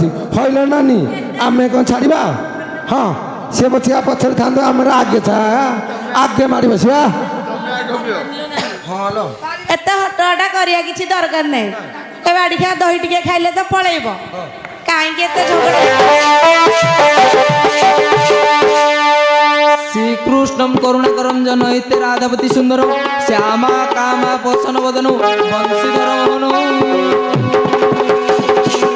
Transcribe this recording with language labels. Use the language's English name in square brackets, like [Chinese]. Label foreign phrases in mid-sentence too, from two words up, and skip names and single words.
[Odia] ହଇଲ ନାନୀ ଆମେ କ'ଣ ଛାଡ଼ିବା? ହଁ ସେ ପଛିଆ ପଛରେ ଥାନ୍ତୁ, ଆମର ଆଗେ ଆଗେ ମାଡ଼ି ବସିବା। ହଁ ଲୋ ଏତେ ହଟହଟା କରିବା କିଛି ଦରକାର ନାହିଁ। ଏ ବାଡ଼ିଖିଆ ଦହି ଟିକେ ଖାଇଲେ ତ ପଳେଇବ। କାହିଁକି ଏତେ ଝଗଡ଼ା? [Sanskrit] श्रीकृष्णं करुणाकरं जनयते राधापति सुंदरम श्यामा कामा पोषण वदनु बंशीधर मोहन